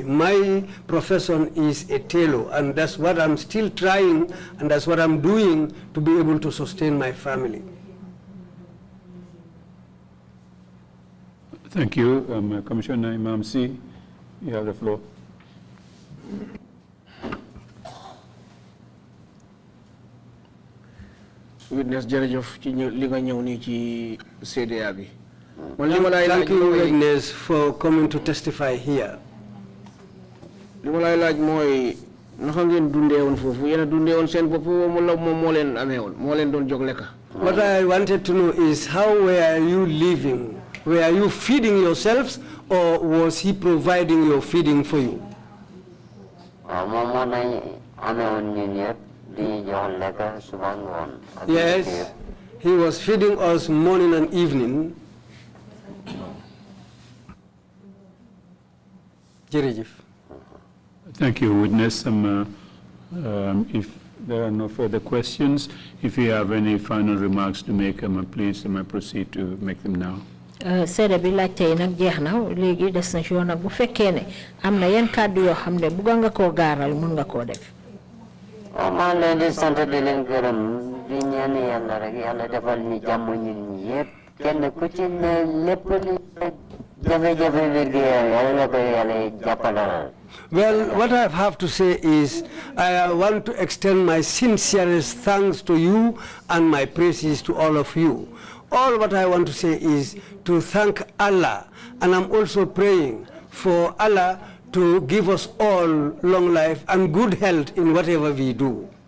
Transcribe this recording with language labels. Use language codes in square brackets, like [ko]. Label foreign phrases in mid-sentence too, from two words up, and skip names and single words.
[en] My profession is a tailor, and that's what I'm still trying, and that's what I'm doing to be able to sustain my family. Thank you. Commissioner Imam C, you have the floor. [wo] Witness jërëjëf ci li nga ñëw nii ci CDA bi. [en] Thank you, witness, for coming to testify here. [wo] Li ma lay laaj mooy naka ngeen dundee woon foofu yéen a dundee woon seen bopp wala moom moo leen amee woon moo leen doon jóg lekk. [en] What I wanted to know is how were you living? Were you feeding yourselves or was he providing your feeding for you? Yes, he was feeding us morning and evening. Thank you, witness. If there are no further questions, if you have any final remarks to make, please proceed to make them now. [wo] Seede bi laaj tey nag jeex na léegi des na ci yoon nag bu fekkee ne am na yenn kàddu yoo xam ne bëgg nga koo gaaral mun nga koo def. maa ngi leen di sant di leen gërëm di ñaan yàlla rek yàlla defal ñu jàmm ñun ñi yëpp kenn ku ci ne lépp li jafe-jafe bi di yàlla na ko yàlla jàppalal. [en] Well, what I have to say is I want to extend my sincerest thanks to you and my praises to all of you. All what I want to say is to thank Allah, and I'm also praying for Allah to give us all long life and good health in whatever we do.